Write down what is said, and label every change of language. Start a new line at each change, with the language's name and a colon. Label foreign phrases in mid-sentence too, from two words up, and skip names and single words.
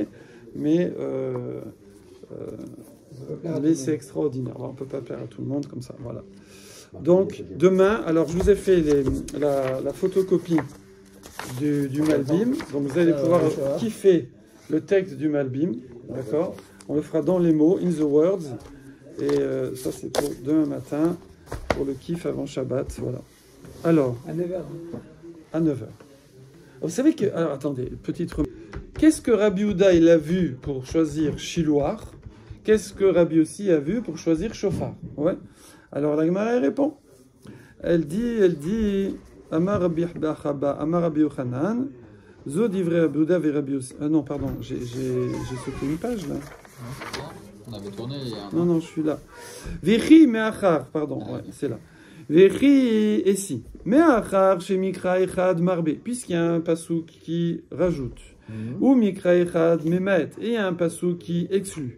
French: Mais c'est extraordinaire. Alors, on ne peut pas plaire à tout le monde comme ça. Voilà. Donc, demain, alors je vous ai fait la photocopie du Malbim. Donc, vous allez pouvoir kiffer le texte du Malbim. D'accord? On le fera dans les mots,
English: in the words.
French: Et ça, c'est pour demain matin, pour le kiff avant Shabbat. Voilà. Alors. À 9h. À 9h. Vous savez que. Alors, attendez, petite remarque. Qu'est-ce que Rabbi Yehuda, il a vu pour choisir Shiloar? Qu'est-ce que Rabbi aussi a vu pour choisir Shofar? Ouais. Alors la Gemara répond. Elle dit
Hebrew: אמר רבי חבא אמר רבי יוחנן זו דברי רבי יהודה ורבי יוסי.
French: Ah non, pardon, j'ai sauté une page là. On avait tourné il y a un... Non, je suis là.
Hebrew: וכי מאחר,
French: pardon, ouais, c'est là. Vechi et si.
Hebrew: מאחר שמקרא אחד מרבה,
French: puisqu'il y a un pasouk qui rajoute. Ou
Hebrew: מקרא אחד ממעט,
French: et il y a un pasouk qui exclut.